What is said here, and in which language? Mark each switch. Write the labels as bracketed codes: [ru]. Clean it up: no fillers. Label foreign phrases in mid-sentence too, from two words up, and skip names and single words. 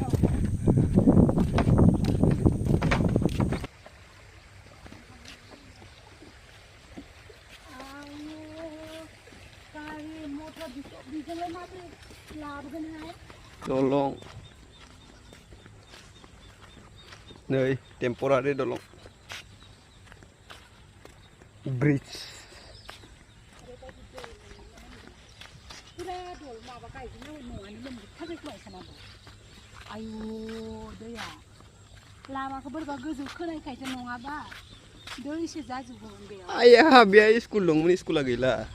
[brx] dolong नै temporary dolong bridge आयु दैया लामाखौ बोरैबा गोजौ खोनायखायसो नङाबा दैसो जाजोबोमोन बेयाव। आया बेहाय स्कुल दंमोन, स्कुला गैला।